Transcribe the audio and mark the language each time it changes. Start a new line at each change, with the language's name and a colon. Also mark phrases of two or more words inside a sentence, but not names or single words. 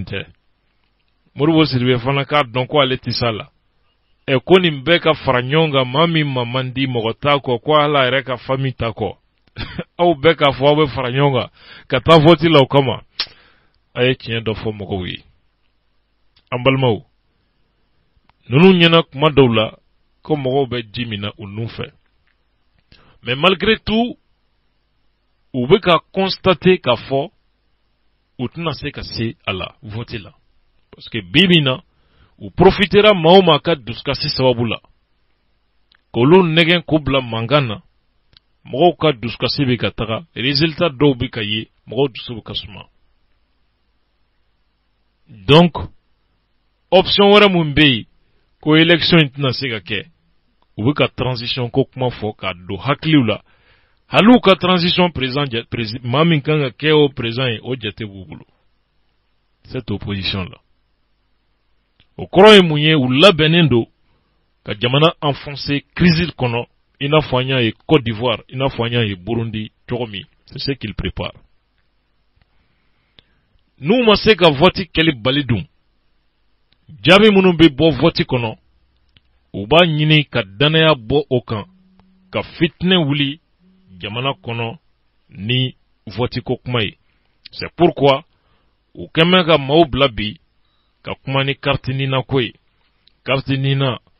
Bambara: tɛ Modibo Sidibé fana k'a dɔn ko ale tɛ s'a la ko nin bɛɛ ka fara ɲɔgɔn kan maa min ma man di mɔgɔ t'a kɔ ko ala yɛrɛ ka famille t'a kɔ aw bɛɛ k'a fɔ aw bɛ fara ɲɔgɔn kan ka taa vote la o kama a ye tiɲɛ dɔ fɔ mɔgɔw ye an balimaw ninnu ɲɛna kuma dɔw la ko mɔgɔw bɛ ji min na u nun fɛ
French: mais malgré tout
Bambara: u bɛ ka constater k'a fɔ u tɛna se ka se a la vote la
French: parce que
Bambara: bibi na u profitera maa o maa ka dusukasi sababu la k'olu nɛgɛn k'u bila mankan na mɔgɔw ka dusukasi bɛ ka taga résultat dɔw bɛ ka ye mɔgɔw dusu bɛ ka suma donc option wɛrɛ mun bɛ yen ko élection in tɛna se ka kɛ u bɛ ka transition ko kuma fɔ k'a don hakiliw la hali u ka
French: transition président
Bambara: maa min kan ka kɛ o président ye o jate b'u bolo
French: cette opposition là
Bambara: o kɔrɔ ye mun ye u labɛnnen don ka jamana
French: enfoncer crise
Bambara: kɔnɔ i n'a fɔ an y'a ye Côte d'Ivoire i n'a fɔ an y'a ye Burundi cogo min
French: c'est ce qu'il prépare
Bambara: n'u ma se ka vote kɛli bali dun jaabi minnu bɛ bɔ vote kɔnɔ u b'a ɲini ka danaya bɔ o kan ka fitinɛ wuli jamana kɔnɔ ni vote ko kuma ye
French: c'est pourquoi
Bambara: u kɛmɛ ka maaw bila bi ka kuma ni carte nina ko ye carte nina